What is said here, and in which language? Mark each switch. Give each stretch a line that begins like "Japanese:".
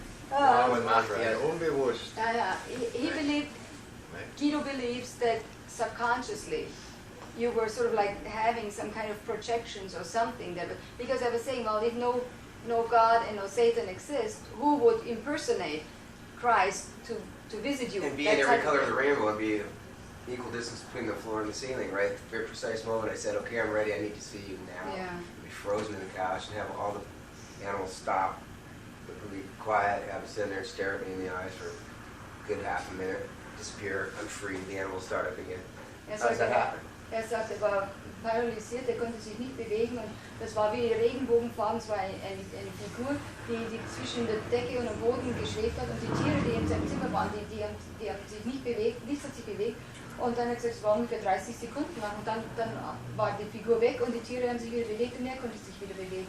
German: Ja, man macht er unbewusst.
English: He believed, Guido believes that subconsciously you were sort of like having some kind of projections or something that, because I was saying, well, if no God and no Satan exist, who would impersonate Christ to visit you? and be in every color of the rainbow and be equal distance between the floor and the ceiling, right? At the very precise moment I said, okay, I'm ready, I need to see you now. Yeah. Be frozen in the couch and have all the animals stop, be quiet, have us sit there and stare at me in the eyes for a good half a minute, disappear, I'm free, the animals start up again. How does that happen?
German: Er sagt, er war paralysiert, er konnte sich nicht bewegen und das war wie Regenbogenfarben, es war eine Figur, die zwischen der Decke und dem Boden geschwebt hat und die Tiere, die in seinem Zimmer waren, die haben sich nicht bewegt, nichts hat sich bewegt und dann hat er gesagt, es war ungefähr 30 Sekunden lang und dann war die Figur weg und die Tiere haben sich wieder bewegt und er konnte sich wieder bewegen.